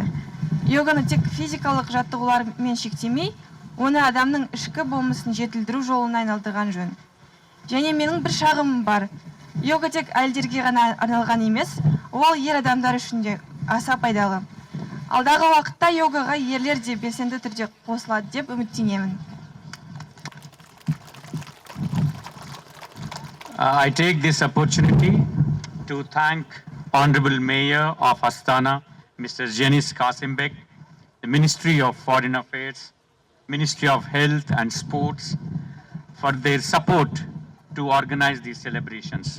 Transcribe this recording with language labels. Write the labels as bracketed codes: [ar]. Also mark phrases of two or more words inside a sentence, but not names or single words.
[kk] Йоганы тек физикалық жаттығулармен шектемей, оны адамның ішкі болмысын жетілдіру жолына айналдырған жөн. Және менің бір шағымым бар. Йога тек әйелдерге ғана арналған емес, ол ер адамдар үшін де аса пайдалы. Алдағы уақытта йогаға ерлер де белсенді түрде қосылады деп үміттенемін. [en] I take this opportunity to thank Honorable Mayor of Astana, Mr. Jenis Kasimbek, the Ministry of Foreign Affairs, Ministry of Health and Sports for their support to organize these celebrations.